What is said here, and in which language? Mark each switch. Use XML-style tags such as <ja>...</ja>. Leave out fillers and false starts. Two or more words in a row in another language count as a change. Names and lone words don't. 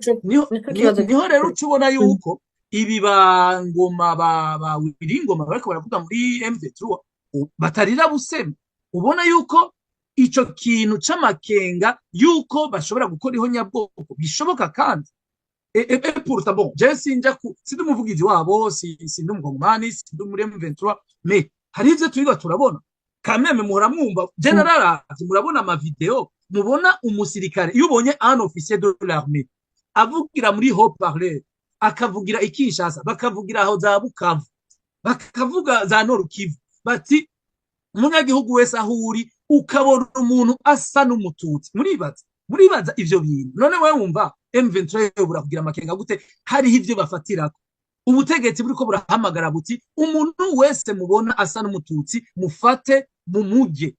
<rn>Niho rero ucubona yuko ibi bangoma ba wiringoma bariko baravuga muri M23 batarira busema. Ubona yuko ico kintu c'amakenga yuko bashobora gukora ihonyabwoko bishoboka kandi</rn> <fr>pourtant bon</fr> <rn>je sinja ku sindi umuvugizi wabo sindi umugomani sindi muri M23 mais hari ivyo twiga turabona kameme muhora mwumva general murabona ama video mubona umusirikare iyo ubonye</rn> <fr>un officier de l'armée</fr> <rn>avugira muri</rn> <fr>haut parler</fr> <rn>akavugira ikishasa bakavugira aho za Bukavu bakavuga za Nord Kivu bati umunyagihugu wese ahuri ukabona umuntu asa n'umututsi muribaza ivyo bintu. None wewe wumva M23 burakugira amakenga gute hari ivyo bafatirako ubutegetsi buriko burahamagara buti umuntu wese mubona asa n'umututsi mufate mu muje.</rn>